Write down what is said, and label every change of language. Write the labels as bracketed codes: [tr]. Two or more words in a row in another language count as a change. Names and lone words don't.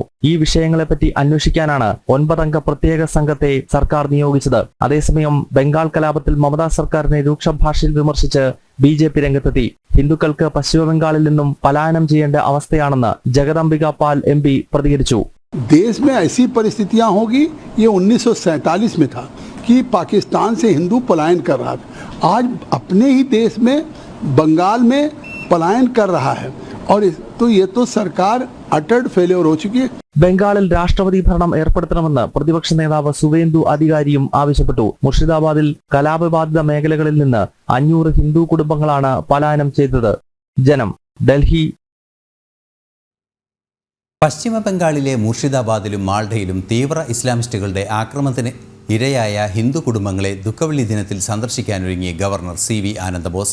[ml] ഈ വിഷയങ്ങളെപ്പറ്റി അന്വേഷിക്കാനാണ് 9-അംഗ പ്രത്യേക സംഘത്തെ സർക്കാർ നിയോഗിച്ചത്. അതേസമയം ബംഗാൾ കലാപത്തിൽ മമതാ സർക്കാരിനെ രൂക്ഷ ഭാഷയിൽ വിമർശിച്ച് BJP രംഗത്തെത്തി. ഹിന്ദുക്കൾക്ക് പശ്ചിമ ബംഗാളിൽ നിന്നും പലായനം ചെയ്യേണ്ട അവസ്ഥയാണെന്ന് ജഗദംബിക പാൽ MP പ്രതികരിച്ചു. [hi] देश में ऐसी परिस्थितियां होगी, ये 1947 में था कि पाकिस्तान से हिंदू पलायन कर रहा था. आज अपने ही देश में बंगाल में पलायन कर रहा है और तो ये तो सरकार [en] utter failure [hi] हो चुकी है. [ml] ബംഗാളിൽ രാഷ്ട്രപതി ഭരണം ഏർപ്പെടുത്തണമെന്ന് പ്രതിപക്ഷ നേതാവ് സുവേന്ദു അധികാരിയും ആവശ്യപ്പെട്ടു. മുർഷിദാബാദിൽ കലാപബാധിത മേഖലകളിൽ നിന്ന് 500 ഹിന്ദു കുടുംബങ്ങളാണ് പലായനം ചെയ്തത്. ജനം, ഡൽഹി. പശ്ചിമ ബംഗാളിലെ മുർഷിദാബാദിലും മാൾഡയിലും തീവ്ര ഇസ്ലാമിസ്റ്റുകളുടെ ആക്രമണത്തിന് ഇരയായ ഹിന്ദു കുടുംബങ്ങളെ ദുഃഖവെള്ളി ദിനത്തിൽ സന്ദർശിക്കാനൊരുങ്ങി ഗവർണർ CV ആനന്ദബോസ്.